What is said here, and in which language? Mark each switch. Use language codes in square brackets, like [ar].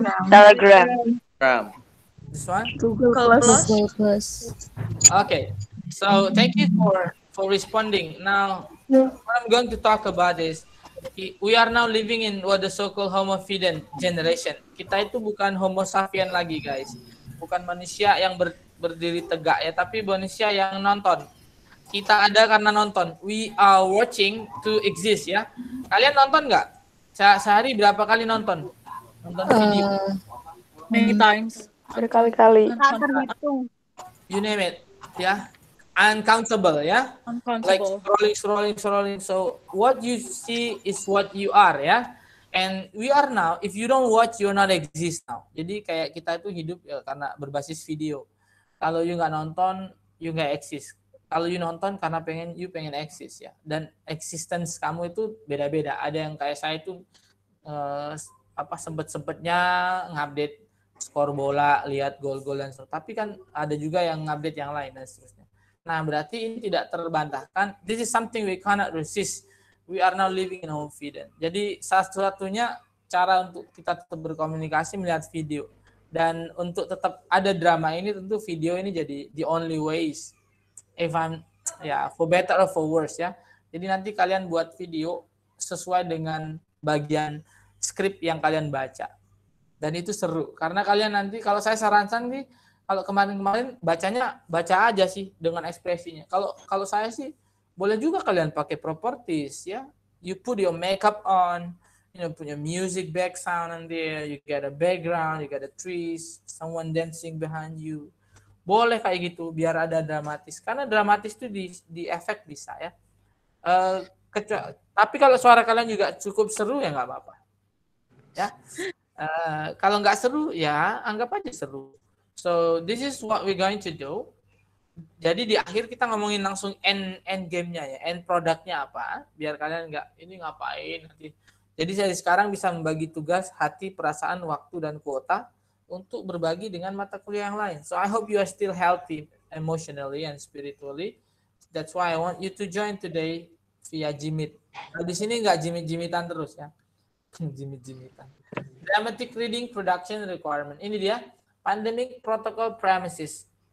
[en] Telegram. This one. Google Plus. Google Plus. Okay. So thank you for responding. Now, what I'm going to talk about is we are now living in what the so-called Homo fidens generation. [id] Kita itu bukan Homo sapien lagi, guys. Bukan manusia yang berdiri tegak ya, tapi manusia yang nonton. Kita ada karena nonton. [en] We are watching to exist ya. [id] Kalian nonton nggak? Sehari berapa kali nonton? Nonton video. [en] Many times. [id] Berkali-kali. [en] You name it, ya. Uncountable, ya. Like scrolling. So what you see is what you are, ya. And we are now. If you don't watch, you not exist now. [id] Jadi kayak kita itu hidup ya, karena berbasis video. Kalau you nggak nonton, you nggak exist. Kalau you nonton karena pengen eksis ya. Dan existence kamu itu beda-beda. Ada yang kayak saya itu sempet-sempetnya ngupdate skor bola, lihat gol-gol dan seterusnya. Tapi kan ada juga yang ngupdate yang lain dan seterusnya. Nah, berarti ini tidak terbantahkan. [en] This is something we cannot resist. We are now living in Homo fidens. [id] Jadi satu-satunya cara untuk kita tetap berkomunikasi melihat video. Dan untuk tetap ada drama ini tentu video ini jadi [en] the only ways. If I'm for better or for worse ya. [id] Jadi nanti kalian buat video sesuai dengan bagian skrip yang kalian baca. Dan itu seru karena kalian nanti kalau saya sarankan nih kalau kemarin baca aja sih dengan ekspresinya. Kalau saya sih boleh juga kalian pakai properties ya. [en] You put your makeup on, put your music back sound on there, you get a background, you get the trees, someone dancing behind you. [id] Boleh kayak gitu biar ada dramatis. Karena dramatis itu di efek bisa ya. Tapi kalau suara kalian juga cukup seru ya nggak apa-apa. Ya. Kalau nggak seru ya anggap aja seru. [en] So this is what we're going to do. [id] Jadi di akhir kita ngomongin langsung end game-nya ya, end produknya apa, biar kalian nggak ini ngapain nanti. Jadi saya sekarang bisa membagi tugas, hati, perasaan, waktu dan kuota untuk berbagi dengan mata kuliah yang lain. [en] So I hope you are still healthy emotionally and spiritually. That's why I want you to join today via Jimit. [id] Nah, di sini nggak jimit-jimitan terus ya. Jimit-jimitan. [en] Dramatic reading production requirement. [id] Ini dia [en] pandemic protocol premises.